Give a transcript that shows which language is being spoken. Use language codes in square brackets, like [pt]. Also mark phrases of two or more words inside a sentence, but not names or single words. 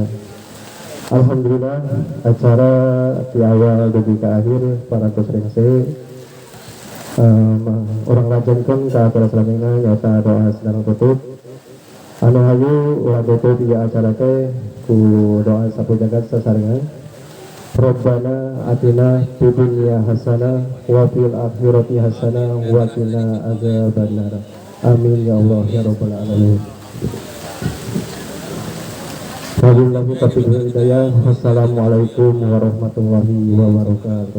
[su] Alhamdulillah acara di awal dugi ka akhir parantos rengse urang lajengkeun ka para salamina nyaeta doa sedang tutup. Anu hayu urang tutup ieu acara teh ku doa sapu jagat sasarengan. [ar] ربنا آتنا في الدنيا حسنة وفي الآخرة حسنة وقنا عذاب النار. آمين يا الله يا رب العالمين. وبالله التوفيق والهداية. والسلام عليكم ورحمة الله وبركاته.